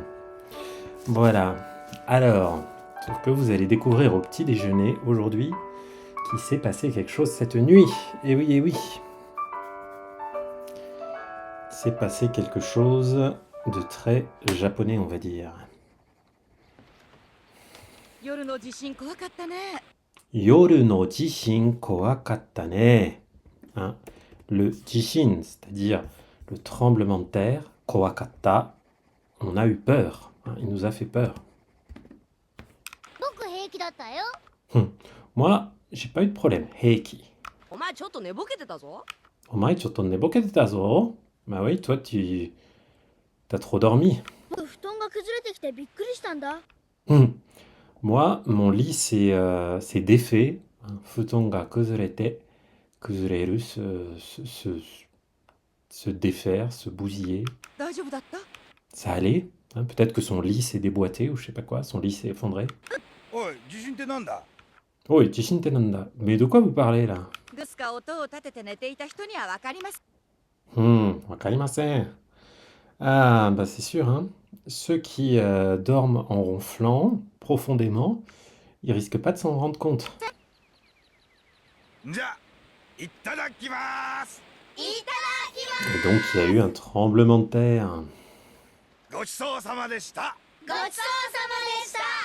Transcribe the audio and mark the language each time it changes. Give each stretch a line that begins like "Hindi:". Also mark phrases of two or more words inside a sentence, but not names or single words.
French: Voilà. Alors, sauf que vous allez découvrir au petit déjeuner aujourd'hui qu'il s'est passé quelque chose cette nuit. Et oui, et oui. Il s'est passé quelque chose de très japonais, on va dire.
Japanese: 夜の地震怖かったね。夜の地震怖かったね.
French: Hein, le jishin, c'est-à-dire le tremblement de terre, kowakatta, on a eu peur. Hein, il nous a fait peur.
Japanese: 僕平気だったよ。
French: Moi, j'ai pas eu de problème.
Japanese: Heiki. お前ちょっと寝ぼけてたぞ。お前、ちょっと寝ぼけてぞ.
French: Bah oui, toi, tu t'as trop dormi.
Japanese: 僕布団が崩れてきてびっくりしたんだ。
French: Moi, mon lit s'est défait. Hein,
Japanese: 布団が崩れて.
French: Kuzureru, se défaire, se bousiller.
Japanese: 大丈夫だった？
French: Ça allait. Hein, peut-être que son lit s'est déboîté ou je sais pas quoi. Son lit s'est effondré.
Japanese: おい、地震ってなんだ？
French: Oh, et
Japanese: 地震てなんだ.
French: Mais de quoi vous parlez là?
Japanese: グスか音を立てて寝ていた人にはわかります。 Wakarimasen.
French: Ah, bah c'est sûr, hein. Ceux qui dorment en ronflant profondément, ils risquent pas de s'en rendre compte.
Japanese: じゃあ、いっただきます。いただきま
French: Et donc il y a eu un tremblement de terre.
Japanese: ごちそうさまでした。す。ごちそうさまでした。